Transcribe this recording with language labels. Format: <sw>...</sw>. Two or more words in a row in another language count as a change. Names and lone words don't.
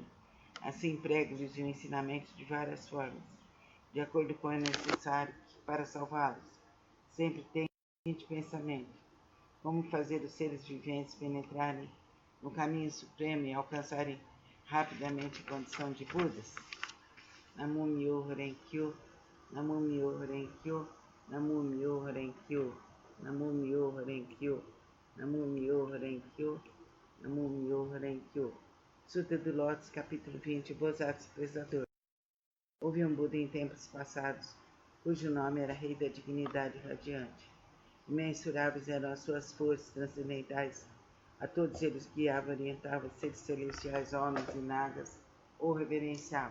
<pt>Assim prego-lhes o ensinamento de várias formas, de acordo com o necessário para salvá-los. Sempre tenho de pensamento, como fazer os seres viventes penetrarem no caminho supremo e alcançarem rapidamente a condição de Budas.</pt> <ja>南無妙法蓮華経、南無妙法蓮華経、南無妙法蓮華経、南無妙法蓮華経、南無妙法蓮華経、南無妙法蓮華経.</ja> <pt>Sutra do Lótus, capítulo 20, Bodhisattva Expressador. Houve um Buda em tempos passados, cujo nome era Rei da Dignidade Radiante. Imensuráveis eram as suas forças transcendentais. A todos eles guiava, orientava, seres celestiais, homens e nagas, ou reverenciava.</pt>